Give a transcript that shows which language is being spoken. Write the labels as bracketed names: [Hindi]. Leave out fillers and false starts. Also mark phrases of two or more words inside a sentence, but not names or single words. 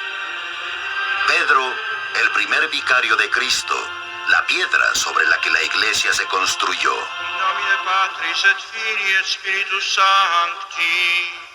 [Spanish] Pedro, el primer vicario de Cristo, la piedra sobre la que la iglesia se construyó. [Latin] In nomine Patris et Filii et Spiritus Sancti.